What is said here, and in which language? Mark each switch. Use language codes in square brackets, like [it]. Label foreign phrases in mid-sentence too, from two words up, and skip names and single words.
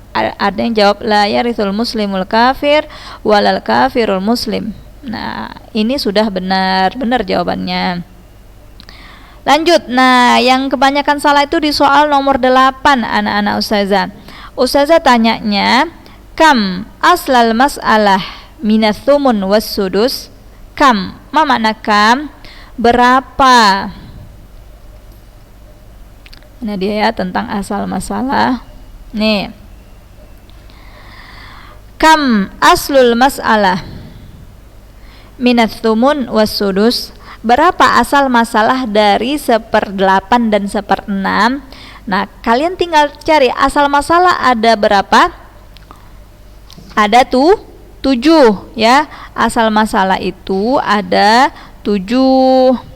[id] Ada yang jawab [ar] لا يرث المسلم الكافر ولا الكافر المسلم. [id] Nah, ini sudah benar jawabannya. Lanjut. Nah, yang kebanyakan salah itu di soal nomor 8 anak-anak Ustazah. Ustazah tanyanya, [ar] كم أصل المسألة من الثمن والسدس. كم، ما معنى كم? Berapa? [id] Nah, dia, ya, tentang asal masalah. Nih. [ar] كم أصل المسألة من الثمن والسدس. [id] Berapa asal masalah dari 1/8 dan 1/6? Nah, kalian tinggal cari asal masalah ada berapa? Ada 7, ya. Asal masalah itu ada 7.